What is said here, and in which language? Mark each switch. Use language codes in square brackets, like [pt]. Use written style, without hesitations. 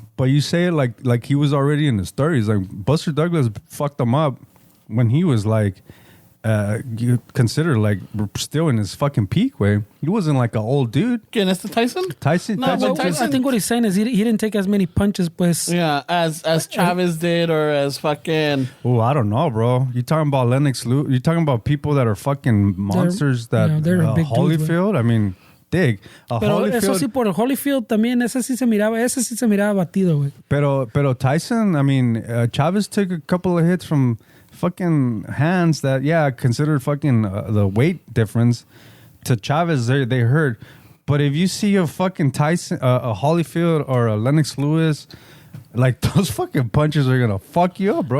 [en] But you say it like he was already in his 30s. Like Buster Douglas fucked him up when he was like you consider like still in his fucking peak way. He wasn't like an old dude. Again, that's the Tyson? Tyson I think what he's saying is he didn't take as many punches, pues. Yeah, as Chavez did, or as fucking. Oh, I don't know, bro. You talking about Lennox Lewis? You talking about people that are fucking monsters? They're big Holyfield. I mean, dig. [es] Pero eso sí, por el Holyfield también, ese sí se miraba batido, güey. [en] Pero Tyson, I mean, Chavez took a couple of hits from fucking hands that, considered fucking the weight difference to Chavez, they hurt. But if you see a fucking Tyson, a Holyfield or a Lennox Lewis, like those fucking punches are gonna fuck you up, bro.